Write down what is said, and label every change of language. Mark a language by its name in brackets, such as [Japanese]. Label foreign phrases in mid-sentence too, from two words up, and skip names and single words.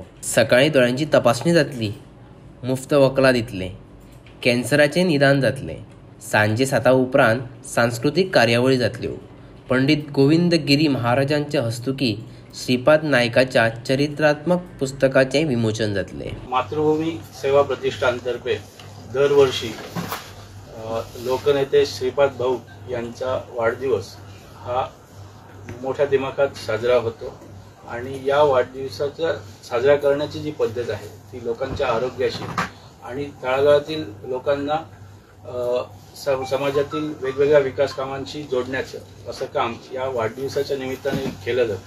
[Konkani] सकाळी दोळ्यांची तपासणी जातली. मुफ्त वखलां दितले. कॅन्सराचें निदान जातलें. सांजे 7 उपरांत सांस्कृतीक कार्यावळी जातल्यो. पंडित गोविंद गिरी महाराजांच्या हस्तुकी श्रीपाद नायकाच्या चरित्रात्मक पुस्तकाचें विमोचन जातलें. [Marathi] मातृभूमी सेवा प्रतिष्ठानतर्फे दरवर्षी लोकनेते श्रीपाद भाऊ यांचा वाढदिवस हा मोठ्या दिमाखात साजरा होतो. आणि या वाढदिवसाचा साजरा करण्याची जी पद्धत आहे ती लोकांच्या आरोग्याशी आणि तळागाळातील लोकांना समाजातील वेगवेगळ्या विकास कामांशी जोडण्याचं असं काम या वाढदिवसाच्या निमित्ताने केलं जातं.